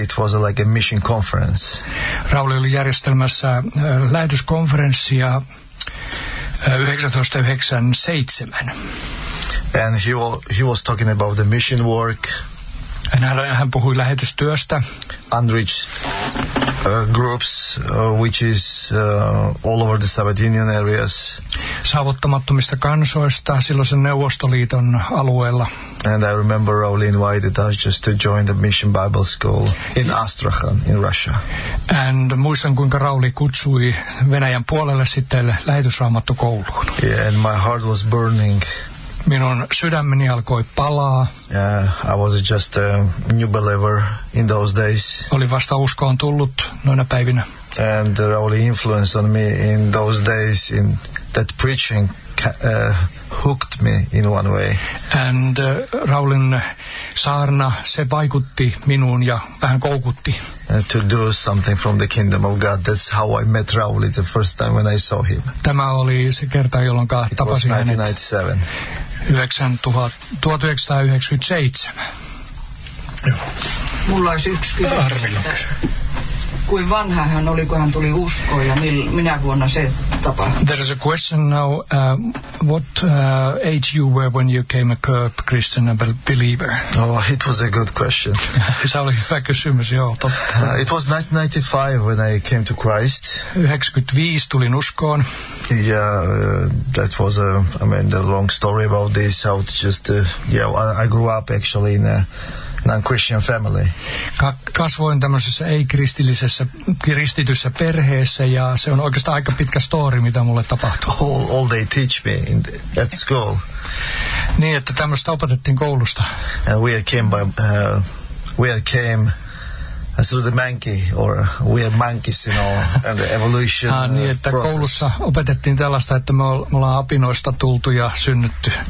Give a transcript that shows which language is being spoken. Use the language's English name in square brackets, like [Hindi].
[English] It was like a mission conference. [Finnish] Rauli oli järjestelmässä lähetyskonferenssia 1997. [English] And he was talking about the mission work. [Finnish] Hän puhui lähetystyöstä. [English] Unreached groups, which is all over the Soviet Union areas. [Finnish] Saavuttamattomista kansoista silloisen Neuvostoliiton alueella. [English] And I remember Rauli invited us just to join the Mission Bible School in Astrakhan in Russia. [Finnish] And muistan, kuinka Rauli kutsui Venäjän puolelle sitten lähetysraamattokouluun. [English] Yeah, and my heart was burning. [Finnish] Minun sydämeni alkoi palaa. [English] Yeah, I was just a new believer in those days. [Finnish] Oli vasta uskoon tullut noina päivinä. [English] And Rauli influenced on me in those days in that preaching. Hooked me in one way. [Finnish] And Raulin saarna, se vaikutti minuun ja vähän koukutti. [English] To do something from the kingdom of God. That's how I met Rauli the first time when I saw him. [Finnish] Tämä oli se kerta, jolloin tapasin hänet. [English] It was 1997. [Finnish] Mulla olisi yksi kysymys. Kuin vanha hän oli, kun hän tuli uskoon, ja minä vuonna se tapahtui? [English] There is a question now. What age you were when you came a Kirk Christian believer? Oh, it was a good question. [Finnish] Se oli hyvä kysymys, joo. [English] It was 1995 when I came to Christ. [Finnish] 1995 tulin uskoon. [English] Yeah, that was a long story about this. How to just I grew up actually in a non-Christian family. [Finnish] Kasvoin tämmöisessä ei-kristillisessä kristityssä perheessä, ja se on oikeastaan aika pitkä story, mitä mulle tapahtui. [English] All they teach me at school. [Finnish] Niin, että tämmöistä opetettiin koulusta. [English] And we came through the monkey, or we are monkeys, you know, and the evolution process. [Finnish] Niin, että koulussa opetettiin tällaista, että me ollaan apinoista tultu ja synnytty.